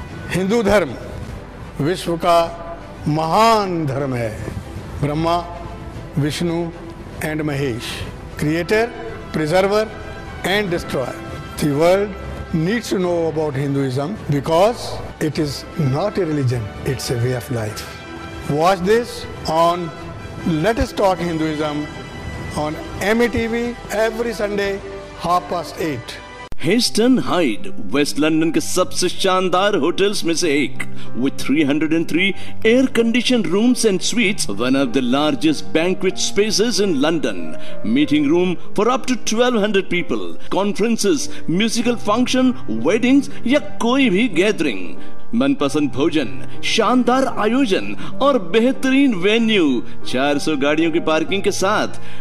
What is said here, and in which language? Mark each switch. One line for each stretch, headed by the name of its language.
Hindi: हिंदू धर्म विश्व का महान धर्म है.
English: Brahma, Vishnu and Mahesh, creator, preserver and destroyer. The world needs to know about Hinduism because it is not a religion, it's a way of life. Watch this on Let Us Talk Hinduism on MATV every Sunday 8:30.
Hindi: Hasten hide waste London के सबसे शानदार hotels में से एक
English: with 303 air conditioned rooms and suites, one of the largest banquet spaces in London, meeting room for up to 1200 people, conferences, musical function, weddings
Hindi: या कोई भी gathering. मनपसंद भोजन, शानदार आयोजन और बेहतरीन वेन्यू, 400 गाड़ियों की पार्किंग के साथ.